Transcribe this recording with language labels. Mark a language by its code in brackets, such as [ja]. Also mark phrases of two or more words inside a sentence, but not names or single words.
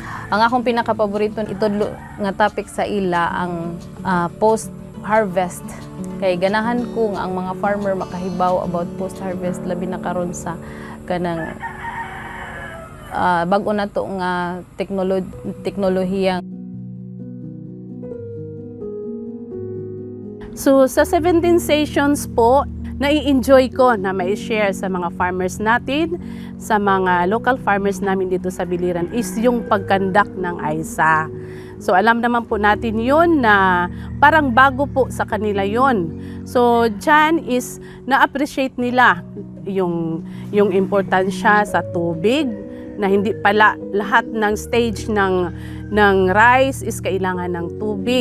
[ceb] Ang akong pinaka-paborito itudlo nga topic sa ila ang post-harvest. Kay ganahan ko nga ang mga farmer makahibaw [en] about post-harvest [ceb] labi na karon sa kanang bag-o na to nga teknolohiya. [tl] So sa 17 sessions po, nai-enjoy ko na mai-share sa mga farmers natin, sa mga [en] local farmers [tl] namin dito sa Biliran is yung pagkandak ng AISA. So alam naman po natin yun na parang bago po sa kanila yun. So dyan is na-appreciate nila yung importansya sa tubig, na hindi pala lahat ng stage ng rice is kailangan ng tubig.